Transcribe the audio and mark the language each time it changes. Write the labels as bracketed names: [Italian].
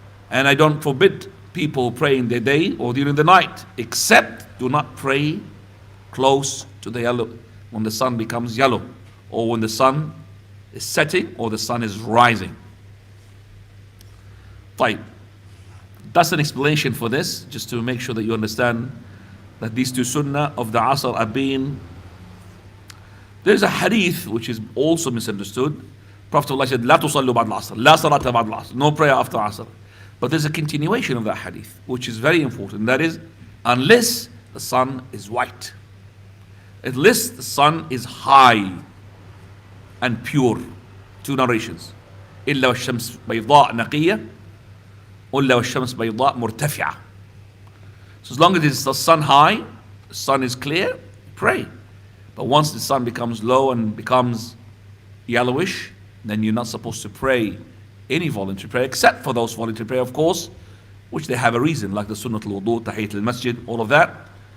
[English] And I don't forbid people praying the day or during the night, except do not pray close to the yellow, when the sun becomes yellow, or when the sun is setting or the sun is rising. Fine. That's an explanation for this, just to make sure that you understand that these two sunnah of the Asr are being. There's a hadith which is also misunderstood. Prophet ﷺ said, لا تصلوا بعد العصر, لا صلاة بعد العصر, no prayer after Asr. But there's a continuation of that hadith, which is very important. That is, unless the sun is white, unless the sun is high and pure. Two narrations. [Arabic] إلا والشمس بيضاء نقية, إلا والشمس بيضاء مرتفعة. [English] So as long as it's the sun high, the sun is clear, pray. But once the sun becomes low and becomes yellowish, then you're not supposed to pray any voluntary prayer, except for those voluntary prayer, of course, which they have a reason, like the Sunnat al-Wudu, Tahiyyat al-Masjid, all of that.